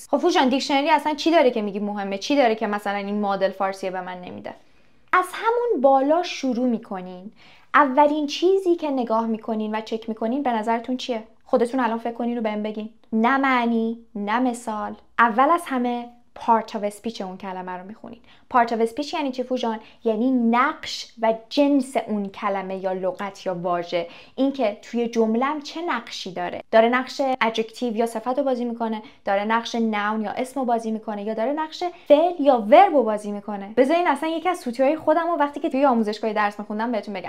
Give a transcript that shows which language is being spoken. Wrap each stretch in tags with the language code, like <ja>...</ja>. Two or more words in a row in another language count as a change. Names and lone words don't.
<fa>خب فوجان دیکشنری اصلا چی داره که میگی مهمه؟ چی داره که مثلا این مدل فارسی به من نمیده؟ از همون بالا شروع میکنین. اولین چیزی که نگاه میکنین و چک میکنین به نظرتون چیه؟ خودتون الان فکر کنین رو بهم بگین. نه معنی، نه مثال. اول از همه</fa> <en>part of speech</en> <fa>اون کلمه رو میخونین.</fa> <en>part of speech</en> <fa>یعنی چی فوجان؟ یعنی نقش و جنس اون کلمه یا لغت یا واژه. اینکه توی جمله‌ام چه نقشی داره. داره نقش adjective یا صفت رو بازی میکنه، داره نقش noun یا اسم رو بازی میکنه، یا داره نقش فعل یا verb رو بازی میکنه. بذارین اصلا یکی از سوتی‌های خودم رو وقتی که توی آموزشگاه درس میخوندم بهتون بگم.</fa>